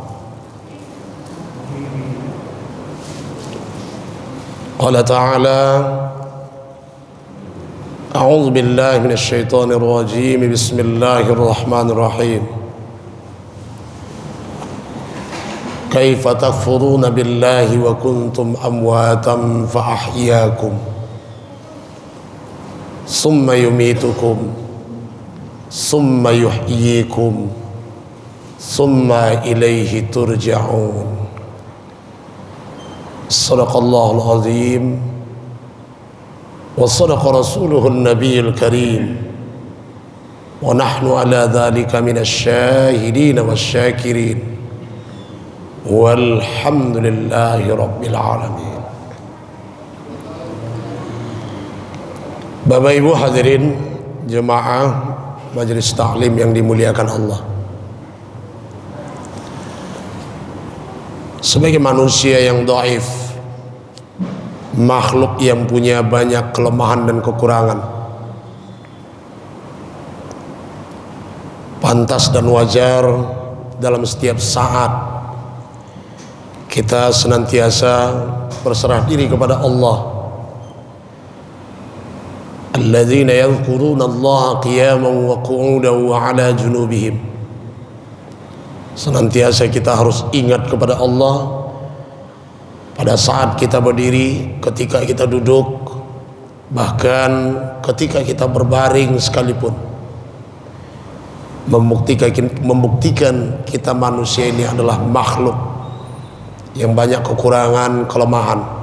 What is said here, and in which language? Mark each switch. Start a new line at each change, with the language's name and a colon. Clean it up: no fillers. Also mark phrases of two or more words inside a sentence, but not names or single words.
Arabic: قال تعالى أعوذ بالله من الشيطان الرجيم. Bismillahirrahmanirrahim. كيف تكفرون بالله وكنتم أمواتا فأحياكم ثم يميتكم ثم يحييكم ثم إليه ترجعون. صدق الله العظيم وصدق رسوله النبي الكريم ونحن على ذلك من الشاهدين والشاكرين والحمد لله رب العالمين.
Indonesian: Bapak Ibu hadirin jemaah majelis taklim yang dimuliakan Allah, sebagai manusia yang dhaif, makhluk yang punya banyak kelemahan dan kekurangan, pantas dan wajar dalam setiap saat kita senantiasa berserah diri kepada Allah.
Arabic: الذين يذكرون الله قياما وقعودا وعلى جنوبهم.
Indonesian: Senantiasa kita harus ingat kepada Allah pada saat kita berdiri, ketika kita duduk, bahkan ketika kita berbaring sekalipun. Membuktikan kita manusia ini adalah makhluk yang banyak kekurangan, kelemahan.